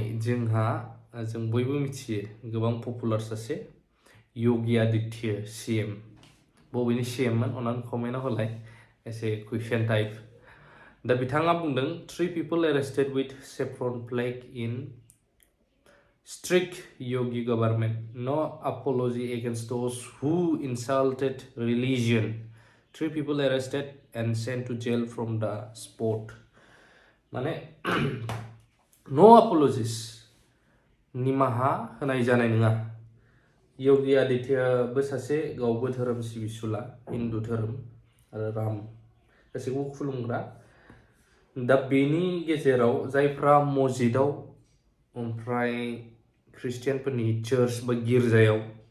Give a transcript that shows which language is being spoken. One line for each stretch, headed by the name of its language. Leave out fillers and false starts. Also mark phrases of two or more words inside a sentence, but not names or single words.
Bodo: जों बयबो मिथियो गोबां पपुलार सासे योगी आदित्य सीएम बबेनि सीएममोन अननानै कमेन्टआव होलाय एसे
English: question type
Bodo: दा बिथाङा बुंदों
English: 3 people arrested with saffron flag in strict yogi government no apology against those who insulted religion 3 people arrested and sent to jail from the spot
Bodo: माने
English: no apologies
Bodo: निमाहा होनाय जानाय नङा योगी आदित्यबो सासे गावबो धोरोम सिबिसुला हिन्दु धोरोम आरो राम गासैखौबो खुलुमग्रा दा बेनि गेजेराव जायफ्रा मस्जिदाव ओमफ्राय ख्रिस्टियानफोरनि चार्च बा गिर्जायाव